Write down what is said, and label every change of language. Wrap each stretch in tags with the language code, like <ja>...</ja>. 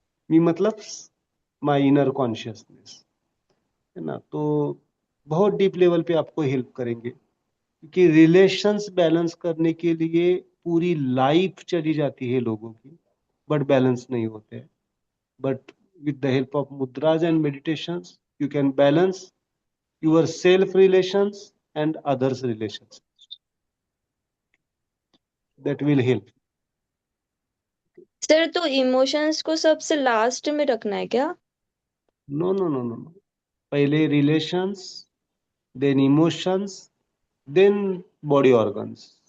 <hi>मी मतलब my inner consciousness, है ना। तो बहुत डीप लेवल पे आपको हेल्प करेंगे, क्योंकि रिलेशंस बैलेंस करने के लिए पूरी लाइफ चली जाती है लोगों की, बट बैलेंस नहीं होते हैं।</hi> <en>But with the help of mudras and meditations, you can balance your self relations and others relations. That will help.</en> <hi>Sir तो इमोशंस को सबसे लास्ट में रखना है क्या?</hi> <en>No, no, no, no, no.</en> <hi>पहले</hi> <en>relations, then emotions, then body organs.</en>